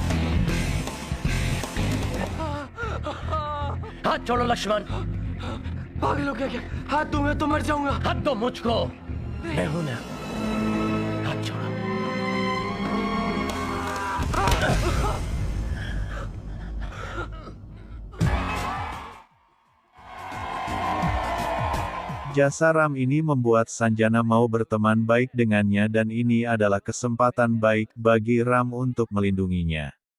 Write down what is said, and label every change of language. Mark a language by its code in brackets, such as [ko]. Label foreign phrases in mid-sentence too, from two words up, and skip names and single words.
[hi] हाथ छोड़ो लक्ष्मण। पागल हो क्या? हाथ दूंगा तो मर जाऊंगा। हाथ दो मुझको, मैं हूं ना। हाथ छोड़ो। [id] Jasa Ram ini membuat Sanjana mau berteman baik dengannya dan ini adalah kesempatan baik bagi Ram untuk melindunginya.